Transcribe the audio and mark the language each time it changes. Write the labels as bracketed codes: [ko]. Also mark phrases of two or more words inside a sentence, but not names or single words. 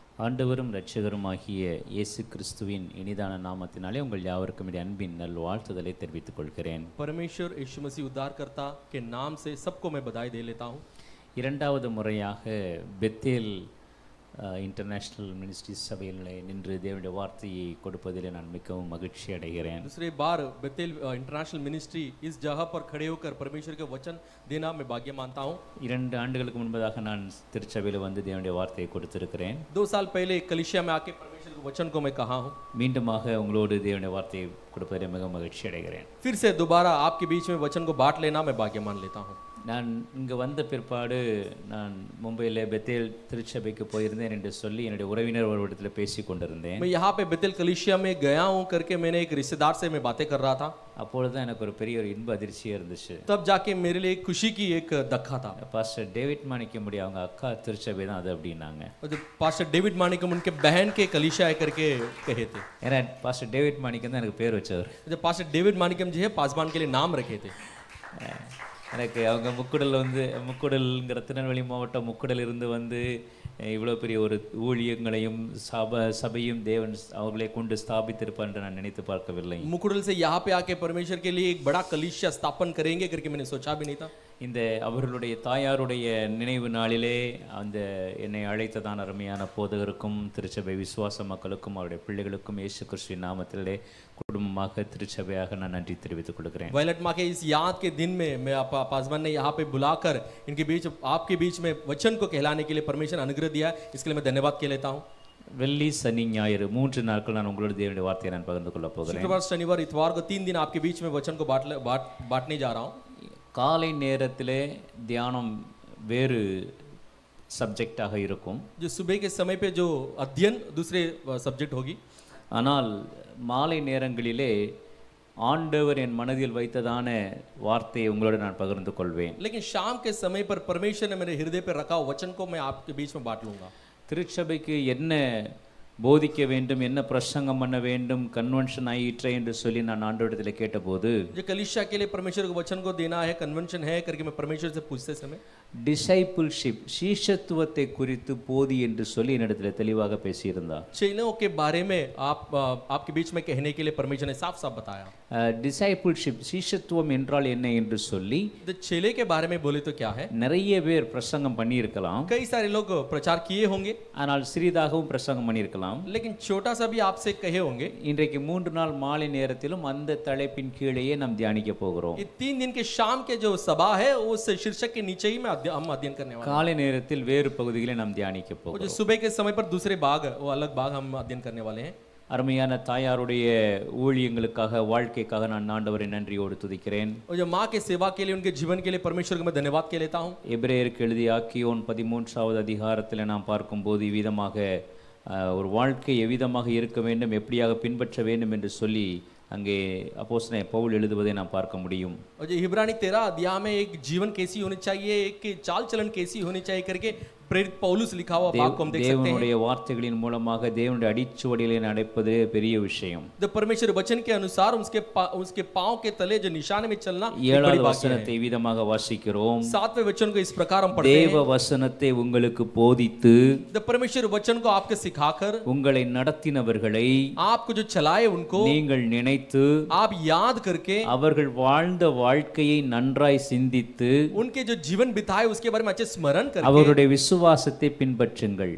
[ta] ஆண்டவரும் இரட்சகருமாகிய இயேசு கிறிஸ்துவின் இனிதான நாமத்தினாலே உங்கள் யாவருக்கும் என்னுடைய அன்பின் நல்வாழ்த்துதலை தெரிவித்துக் கொள்கிறேன். [hi] परमेश्वर यीशु मसीह उद्धारकर्ता के नाम से सबको मैं बधाई दे लेता हूँ। [ta] இரண்டாவது முறையாக பெத்தேல் இன்டர்நேஷ்னல் மினிஸ்ட்ரிஸ் சபையில் நின்று தேவனுடைய வார்த்தையை கொடுப்பதில் நான் மிகவும் மகிழ்ச்சி அடைகிறேன். [hi] दूसरे बार बेतेल इंटरनेशनल मिनिस्ट्री इस जगह पर खड़े होकर परमेश्वर के वचन देना मैं भाग्य मानता हूँ। [ta] 2 ஆண்டுகளுக்கு முன்பதாக நான் திருச்சபையில் வந்து தேவனுடைய வார்த்தையை கொடுத்திருக்கிறேன். [hi] 2 साल पहले कलीसिया में आके परमेश्वर के वचन को मैं कहा हूँ। [ta] மீண்டுமாக உங்களோடு தேவனுடைய வார்த்தையை கொடுப்பதில் மிகவும் மகிழ்ச்சி அடைகிறேன். [hi] फिर से दोबारा आपके बीच में वचन को बांट लेना मैं भाग्य मान लेता हूँ। [ta] நான் இங்கே வந்த பிற்பாடு நான் மும்பையில் பெத்தேல் திருச்சபைக்கு போயிருந்தேன் என்று சொல்லி என்னுடைய உறவினர் ஒரு இடத்துல பேசி கொண்டிருந்தேன். [hi] मैं यहाँ पे बेतेल कलीसिया में गया हूँ करके मैंने एक रिश्तेदार से मैं बातें कर रहा था। [ta] அப்பொழுது தான் எனக்கு ஒரு பெரிய ஒரு இன்ப அதிர்ச்சியாக இருந்துச்சு. [hi] तब जाके मेरे लिए एक खुशी की एक धक्का था। [ta] பாஸ்டர் டேவிட் மாணிக்கமுடி அவங்க அக்கா திருச்சபை தான் அது அப்படின்னாங்க. [hi] पास्टर डेविड मानिकम उनके बहन के कलीसिया है करके कहे थे। [ta] ஏன்னா பாஸ்டர் டேவிட் மாணிக்கம் தான் எனக்கு பேர் வச்சவர். [hi] जब पास्टर डेविड मानिकम जी है पासवान के लिए नाम रखे थे। [ta] எனக்கு அவங்க முக்குடல்ங்கிற திருநெல்வேலி மாவட்டம் முக்குடல் இருந்து வந்து இவ்வளோ பெரிய ஒரு ஊழியங்களையும் சபையும் தேவன் அவர்களை கொண்டு ஸ்தாபித்திருப்பார் என்று நான் நினைத்து பார்க்கவில்லை. [hi] मुकुडल से यहाँ पे आके परमेश्वर के लिए एक बड़ा कलीसिया स्थापन करेंगे करके मैंने सोचा भी नहीं था। [ta] இந்த அவர்களுடைய தாயாருடைய நினைவு நாளிலே அந்த என்னை அழைத்ததான அருமையான போதகருக்கும் திருச்சபை விசுவாச மக்களுக்கும் அவருடைய பிள்ளைகளுக்கும் இயேசு கிறிஸ்துவின் நாமத்திலே குடும்பமாக திருச்சபையாக நான் நன்றி தெரிவித்துக் கொள்கிறேன். [hi] वैलेट माँ के इस याद के दिन में मैं पासवान ने यहाँ पे बुलाकर इनके बीच आपके बीच में वचन को कहलाने के लिए परमेश्वर अनुग्रह दिया, इसके लिए मैं धन्यवाद कह लेता हूँ। [ta] வெள்ளி சனி ஞாயிறு 3 நாட்கள் நான் உங்களோட தேவனுடைய வார்த்தையை நான் பகிர்ந்து கொள்ள போகிறேன். [hi] शुक्रवार शनिवार इतवार को 3 दिन आपके बीच में वचन को बांटने जा रहा हूँ। [ta] காலை நேரத்திலே தியானம் வேறு சப்ஜெக்டாக இருக்கும். [hi] जो सुबह के समय पे जो अध्ययन दूसरे सब्जेक्ट होगी, [ta] ஆனால் மாலை நேரங்களிலே ஆண்டவர் என் மனதில் வைத்ததான வார்த்தையை உங்களோட நான் பகிர்ந்து கொள்வேன். [hi] लेकिन शाम के समय पर परमेश्वर ने मेरे हृदय पर रखा वचन को मैं आपके बीच में बांट लूंगा। [ta] திருச்சபைக்கு என்ன போதிக்க வேண்டும், என்ன பிரசங்கம் பண்ண வேண்டும், கன்வென்ஷன் ஆயிற்றே என்று சொல்லி நான் ஆண்டவரிடத்தில் கேட்டபோது [hi] जो कलीसिया के लिए परमेश्वर को वचन को देना है, कन्वेंशन है करके मैं परमेश्वर से पूछते समय [ta] டிசைபிள்ஷிப் சீஷத்துவத்தை குறித்து போதி என்று சொல்லி என்னிடத்தில் தெளிவாக பேசியிருந்தார். [hi] चेलों के बारे में आपके बीच में कहने के लिए परमेश्वर ने साफ साफ बताया। [ta] டிசைபிள்ஷிப் சீஷத்துவம் என்றால் என்ன என்று சொல்லி [hi] तो चेले के बारे में बोले तो क्या है, [ta] நிறைய பேர் பிரசங்கம் பண்ணியிருக்கலாம், [hi] कई सारे लोग प्रचार किए होंगे, [ta] ஆனால் சிறிதாகவும் பிரசங்கம் பண்ணியிருக்கலாம். [hi] लेकिन छोटा सा भी आपसे कहे होंगे। [ta] இன்றைக்கு 3 நாள் மாலை நேரத்திலும் அந்த தலைப்பின் கீழேயே நாம் தியானிக்க போகிறோம். [hi] ये 3 दिन के शाम के जो सभा है उस शीर्षक के नीचे ही में हम अध्ययन करने वाले हैं। [ta] காலை நேரத்தில் வேறு பகுதிகளை நாம் தியானிக்க [hi] जो [ta] போகிறோம். [hi] सुबह के समय पर दूसरे भाग, वो अलग भाग हम अध्ययन करने वाले हैं। [ta] அருமையான தாயாருடைய ஊழியங்களுக்காக வாழ்க்கைக்காக நான் ஆண்டவரை நன்றியோடு துதிக்கிறேன். [hi] और जो माँ के सेवा के लिए, उनके जीवन के लिए परमेश्वर को मैं धन्यवाद कह लेता हूँ। [ta] எபிரேயருக்கு எழுதிய ஆக்கியோன் 13வது அதிகாரத்தில் நாம் பார்க்கும்போது இவ்விதமாக ஒரு வாழ்க்கை எவ்விதமாக இருக்க வேண்டும், எப்படியாக பின்பற்ற வேண்டும் என்று சொல்லி அங்கே அப்போஸ்தலன் பவுல் எழுதுவதை நாம் பார்க்க முடியும். [hi] और जो इब्रानी 13 अध्याय में एक जीवन कैसी होनी चाहिए, एक चाल चलन कैसी होनी चाहिए करके प्रेरित पौलुस लिखा हुआ भाग को हम देख सकते हैं। [ta] தேவனுடைய வார்த்தைகளின் மூலமாக தேவனுடைய அடிச்சுவடிகளை நடப்பது பெரிய விஷயம். [hi] तो परमेश्वर वचन के अनुसार उसके पांव के तले जो निशाने में चलना एक बड़ी [ta] 7வது [hi] बात है। [ta] வசனத்தை விதமாக வாசிக்கிறோம். [hi] 7वें वचन को इस प्रकार हम पढ़ते हैं, [ta] தேவ வசனத்தை உங்களுக்கு போதித்து [hi] तो परमेश्वर वचन को आपके सिखाकर [ta] உங்களை நடத்தினவர்களை [hi] आपको जो चलाए उनको [ta] நீங்கள் நினைத்து [hi] आप याद करके [ta] அவர்கள் வாழ்ந்த வாழ்க்கையை நன்றாய் சிந்தித்து [hi] उनके जो जीवन बिताए उसके बारे में अच्छे स्मरण करके [ta] அவருடைய விசுவாசத்தை பின்பற்றுங்கள்.